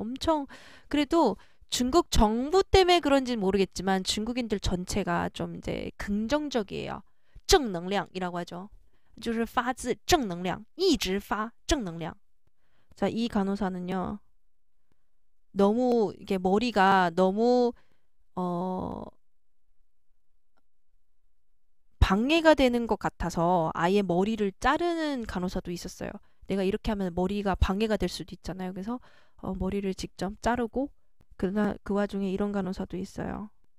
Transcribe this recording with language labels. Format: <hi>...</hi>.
<ko>엄청 그래도 중국 정부 때문에 그런지는 모르겠지만 중국인들 전체가 좀 이제 긍정적이에요. 正能量이라고 하죠.</ko> <zh>就是发自正能量一直发正能量.</zh> <ko>자, 이 간호사는요. 너무 이게 머리가 너무 방해가 되는 것 같아서 아예 머리를 자르는 간호사도 있었어요. 내가 이렇게 하면 머리가 방해가 될 수도 있잖아요. 그래서 머리를 직접 자르고 그 와중에 이런 간호사도 있어요.</ko>